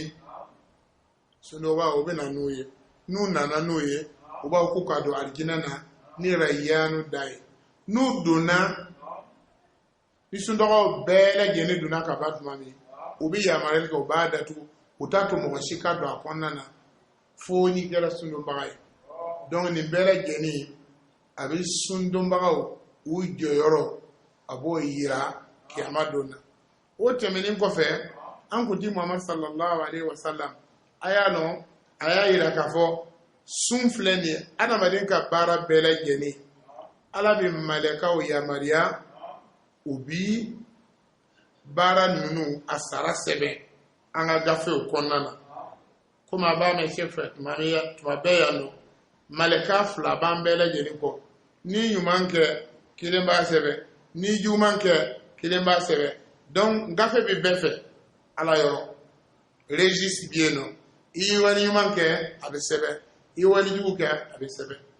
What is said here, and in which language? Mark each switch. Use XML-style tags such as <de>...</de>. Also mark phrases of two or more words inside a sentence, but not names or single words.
<bm>bɛ na n'u ye n'u nana n'u ye u b'a fɔ ko ka don arijinɛ na ni rayyanu da ye n'u donna ni sundɔgɔw bɛɛ lajɛlen donna ka ba tuma min u bɛ yamaruya kɛ u b'a datugu u t'a to mɔgɔ si ka don a kɔnɔna na fo ni kɛra sundonbaga ye donc nin bɛɛ lajɛlen a bɛ sundonbagaw u jɔyɔrɔ a b'o yira kiyama don na o tɛmɛnen kɔfɛ an kun ti Muhammad</bm> <ar>صلى الله عليه وسلم</ar> <bm>a y'a dɔn a y'a yira k'a fɔ sun filɛ nin ye adamaden ka baara bɛɛ lajɛlen ala bɛ malɛkaw yamaruya u bi baara ninnu a sara sɛbɛn an ka gafew kɔnɔna na komi a b'a mɛn sɛfɛ tuma bɛɛ yan nɔ malɛka fila b'an bɛɛ lajɛlen kɔ ni ɲuman kɛ kelen b'a sɛbɛn ni juguman kɛ kelen b'a sɛbɛn donc gafe bɛ bɛɛ fɛ ala yɔrɔ registre bɛ yen nɔ i ye wali ɲuman kɛ a bɛ sɛbɛn i ye wali jugu kɛ a bɛ sɛbɛn</bm>